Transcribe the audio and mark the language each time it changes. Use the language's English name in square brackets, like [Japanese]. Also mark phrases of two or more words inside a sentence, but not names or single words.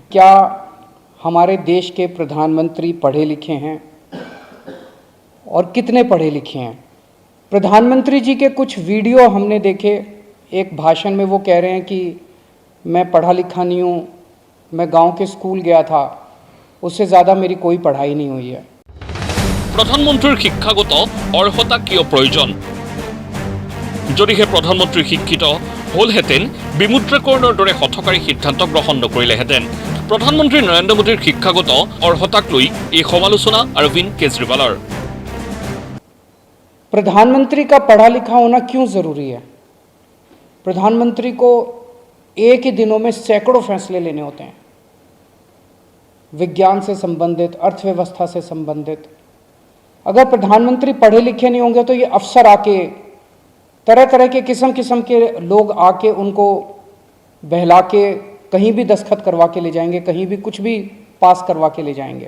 [Hindi] क्या हमारे देश के प्रधानमंत्री पढ़े लिखे हैं और कितने पढ़े लिखे हैं? प्रधानमंत्री जी के कुछ वीडियो हमने देखे। एक भाषण में वो कह रहे हैं कि मैं पढ़ा लिखा नहीं हूँ, मैं गांव के स्कूल गया था, उससे ज़्यादा मेरी कोई पढ़ाई नहीं हुई है। [Assamese] প্ৰধানমন্ত্ৰীৰ শিক্ষাগত অৰ্হতা কিয় প্ৰয়োজন? যদিহে প্ৰধানমন্ত্ৰী শিক্ষিত হ'লহেঁতেন বিমুদ্ৰাকৰণৰ দৰে হঠকাৰী সিদ্ধান্ত গ্ৰহণ নকৰিলেহেঁতেন। প্ৰধানমন্ত্ৰী নৰেন্দ্ৰ মোদীৰ শিক্ষাগত অৰ্হতাক লৈ এই সমালোচনা অৰবিন্দ কেজৰিৱালৰ। [Hindi] प्रधानमंत्री का पढ़ा लिखा होना क्यों ज़रूरी है? प्रधानमंत्री को एक ही दिनों में सैकड़ों फैसले लेने होते हैं, विज्ञान से संबंधित, अर्थव्यवस्था से संबंधित। अगर प्रधानमंत्री पढ़े लिखे नहीं होंगे तो ये अफसर आके तरह तरह के किस्म के लोग आके उनको बहला के कहीं भी दस्तखत करवा के ले जाएंगे, कहीं भी कुछ भी पास करवा के ले जाएंगे।